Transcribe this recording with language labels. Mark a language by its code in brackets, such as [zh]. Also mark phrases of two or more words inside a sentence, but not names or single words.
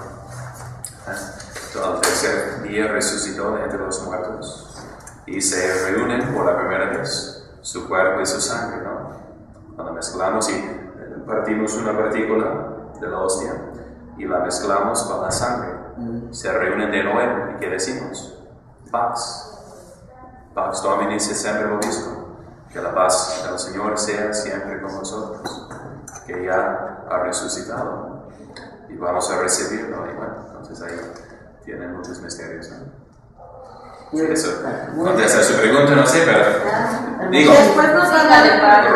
[es] Al tercer día resucitó de entre los muertos. Y se reúnen por la primera vez su cuerpo y su sangre, ¿no? Cuando mezclamos y partimos una partícula de la hostia y la mezclamos con la sangre, se reúnen de nuevo. ¿Y qué decimos? Paz. [la] Pax Domini se sempre vobiscum. [es] Que la paz del Señor sea siempre con nosotros. que ya ha resucitado y vamos a recibirlo. Y bueno, entonces ahí tienen muchos misterios, ¿no? Eso contesta su pregunta, no sé, pero digo, Después nos van a levar.